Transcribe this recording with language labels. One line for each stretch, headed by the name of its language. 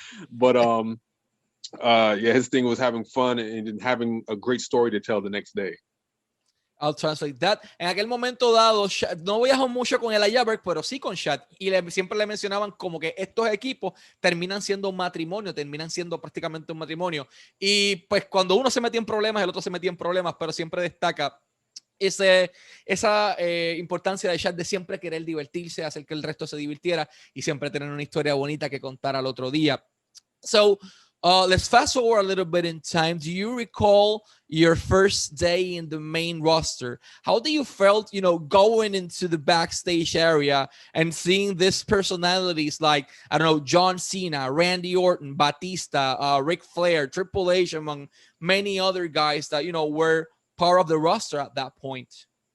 English: But his thing was having fun and having a great story to tell the next day. I'll translate that.
Spanish: En aquel momento dado, no viajó mucho con Elijah Burke, pero sí con Shad. Y siempre le mencionaban como que estos equipos terminan siendo un matrimonio, terminan siendo prácticamente un matrimonio. Y pues cuando uno se metía en problemas, el otro se metía en problemas, pero siempre destaca esa importancia de Shad de siempre querer divertirse, hacer que el resto se divirtiera y siempre tener una historia bonita que contar al otro día.
English: So, let's fast forward a little bit in time. Do you recall your first day in the main roster? How do you felt, going into the backstage area and seeing these personalities like, I don't know, John Cena, Randy Orton, Batista, Ric Flair, Triple H, among many other guys that, were part of the roster at that point?